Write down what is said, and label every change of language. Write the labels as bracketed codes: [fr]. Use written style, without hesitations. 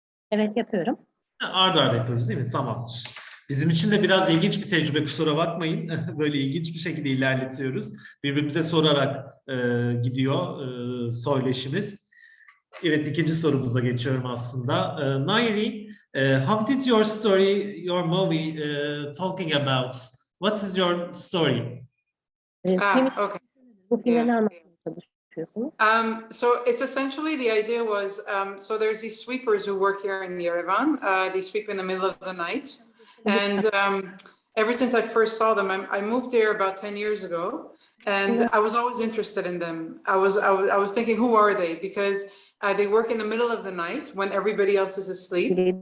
[tr] Evet, yapıyorum. Arda arda yapıyoruz değil mi? Tamamdır. Bizim için de biraz ilginç bir tecrübe, kusura bakmayın. Böyle ilginç bir şekilde ilerletiyoruz. Birbirimize sorarak gidiyor söyleşimiz. Evet, ikinci sorumuza geçiyorum aslında. [en] Nairi, how did your story, your movie talking about? What is your story? Okay. [tr] Bu filmi ne anlatmaya çalışıyorsunuz? [en] So it's essentially, the idea was, so there's these sweepers who work here in Yerevan. They sweep in the middle of the night. And ever since I first saw them, I moved there about 10 years ago, and I was always interested in them. I was thinking, who are they? Because they work in the middle of the night when everybody else is asleep.